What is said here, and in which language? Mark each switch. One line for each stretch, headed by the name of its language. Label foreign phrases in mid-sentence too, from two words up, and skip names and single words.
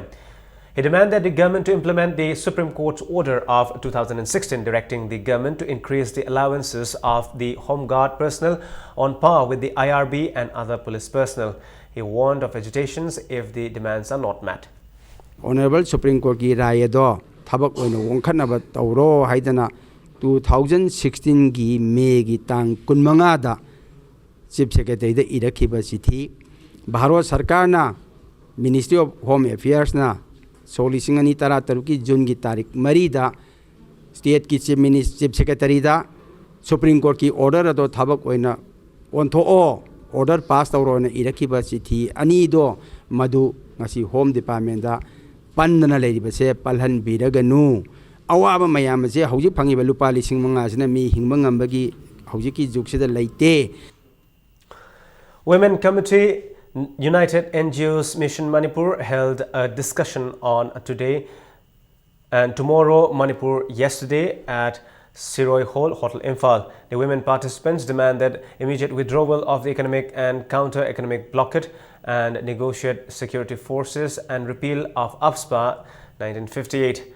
English: He demanded the government to implement the Supreme Court's order of 2016 directing the government to increase the allowances of the Home Guard personnel on par with the IRB and other police personnel. He warned of agitations if the demands are not met.
Manipuri: Honorable Supreme Court ki raya do thabak oina wongkhanaba tawro haidana 2016 gi May gi tang 15 da
English: Chief Secretary
Manipuri: da irakhiba chithi Bharat Sarkar na Ministry of Home Affairs na 2013 ki June gi tarik 3 da State ki
English: Chief Secretary
Manipuri: da Supreme Court ki order do thabak oina ontho
English: order pass
Manipuri: tawro na irakhiba chithi ani do madu ngasi Home Department da pandana leiriba se palhan biraganu awaba mayam se hauji phangiba lupa lising manga sina mi hingba ngambagi hauji ki juksida leite.
English: Women Committee United NGOs Mission Manipur held a discussion on today and tomorrow Manipur yesterday at Siroi Hall, Hotel Imphal. The women participants demanded immediate withdrawal of the economic and counter-economic blockade and negotiate security forces and repeal of AFSPA 1958.